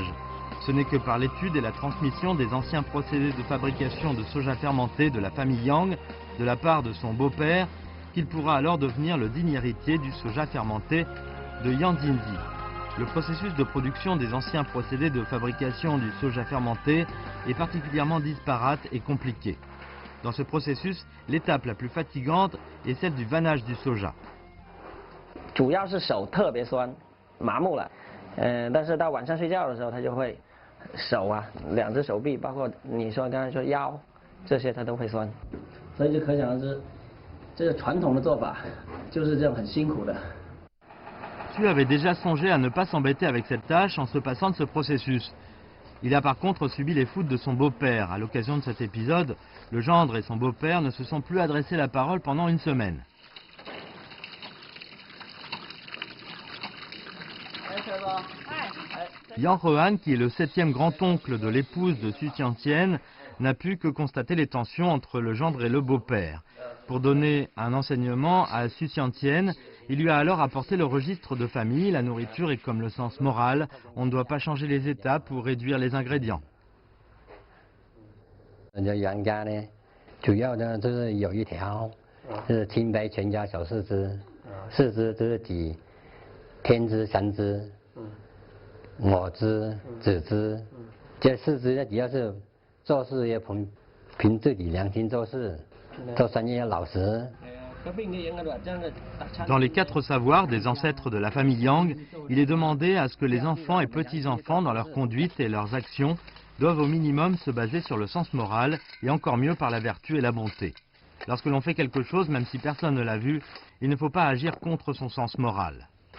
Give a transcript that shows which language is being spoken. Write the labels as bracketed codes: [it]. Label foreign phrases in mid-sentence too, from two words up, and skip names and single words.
[fr] Ce n'est que par l'étude et la transmission des anciens procédés de fabrication de soja fermenté de la famille Yang, de la part de son beau-père, qu'il pourra alors devenir le digne héritier du soja fermenté de Yang Jinzi. Le processus de production des anciens procédés de fabrication du soja fermenté est particulièrement disparate et compliqué. Dans ce processus, l'étape la plus fatigante est celle du vannage du soja. [zh] 主要是手特别酸，麻木了，但是到晚上睡觉的时候，他就会手啊，两只手臂，包括你说刚才说腰，这些他都会酸。所以就可想而知，这个传统的做法就是这样很辛苦的。 [fr] Xu avait déjà songé à ne pas s'embêter avec cette tâche en se passant de ce processus. Il a par contre subi les foudres de son beau-père. À l'occasion de cet épisode, le gendre et son beau-père ne se sont plus adressé la parole pendant une semaine. Yang Hehan, qui est le 7e grand-oncle de l'épouse de Xu Xiantian, n'a pu que constater les tensions entre le gendre et le beau-père. Pour donner un enseignement à Xu Xiantian, il lui a alors apporté le registre de famille. La nourriture est comme le sens moral, on ne doit pas changer les étapes ou réduire les ingrédients. [zh] 杨家呢，主要呢就是有一条是清白全家小四支，四支就是指天支、三支、我支、子支，这四支呢主要是做事要凭自己良心做事，做生意要老实。 [fr] Dans les 4 savoirs des ancêtres de la famille Yang, il est demandé à ce que les enfants et petits-enfants, dans leur conduite et leurs actions, doivent au minimum se baser sur le sens moral et encore mieux par la vertu et la bonté. Lorsque l'on fait quelque chose, même si personne ne l'a vu, il ne faut pas agir contre son sens moral.